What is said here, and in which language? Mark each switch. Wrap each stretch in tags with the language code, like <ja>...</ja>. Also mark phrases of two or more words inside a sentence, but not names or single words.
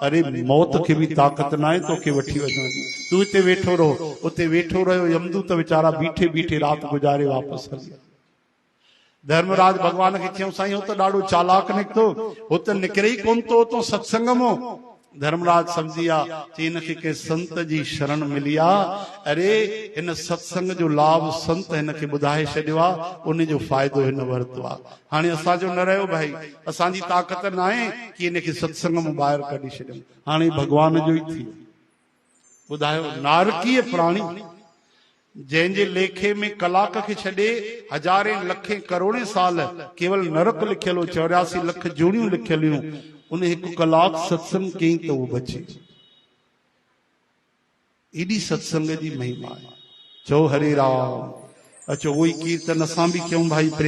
<sd>अरे मौत खे बि ताक़त न आहे तोखे वठी वञण जी, तूं हिते वेठो रहो। उते वेठो रहियो, यमदूत वीचारा बीठे बीठे राति गुज़ारे वापसि हली। धर्मराज भगवान खे चयूं साईं हो त ॾाढो चालाक निकितो, हो त निकिरे ई कोन थो उतां सत्संग मां। धर्मराज समझी आ, इनखे के संत जी शरण मिली आ। अरे इन सत्संग जो लाभ संत हिनखे ॿुधाए छॾियो आहे, उन जो फ़ाइदो हिन वरितो आहे। हाणे असांजो न रहियो भाई, असांजी ताक़त न आहे कि इनखे सत्संग मां ॿाहिरि कढी छॾियूं, हाणे भॻवान जो ई थी। ॿुधायो नारकीय प्राणी जंहिंजे लेखे में कलाक खे छॾे हज़ारे लखे करोड़े साल केवल नरक लिखियल हो, 84 लख जूणियूं लिखियल हुयूं, उन 1 कलाक सत्संग कई त उहो बचे। एॾी सत्संग जी महिमा आहे। चओ हरे राम। अचो उहो ई कीर्तन असां बि कयूं भाई।</sd>